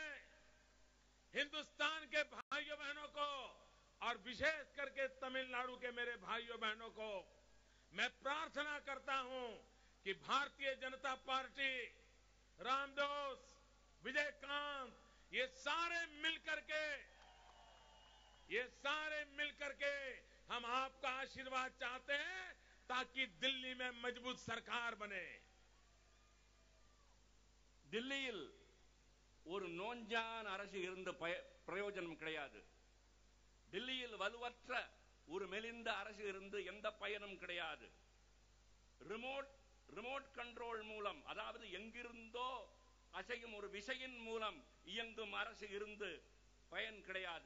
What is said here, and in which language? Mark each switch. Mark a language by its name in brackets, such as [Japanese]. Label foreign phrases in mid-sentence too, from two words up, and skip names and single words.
[Hindi] हिंदुस्तान के भाइयों बहनों को और विशेष करके तमिलनाडु के मेरे भाइयों बहनों को मैं प्रार्थना करता हूं कि भारतीय जनता पार्टी, रामदास, विजयकांत, ये सारे मिलकर के हम आपका आशीर्वाद चाहते हैं ताकि दिल्ली में मजबूत सरकार बने। [Tamil] தில்லியில் ஒரு நோஞ்சான் அரசு இருந்த பிரயோஜனம் கிடையாது. தில்லியில் வலுவற்ற ஒரு மெலிந்த அரசு இருந்து எந்த பயனும் கிடையாது. [English] remote control [Tamil] மூலம், அதாவது எங்கிருந்தோ அசையும் ஒரு விசையின் மூலம் இயங்கும் அரசு இருந்து பயன் கிடையாது.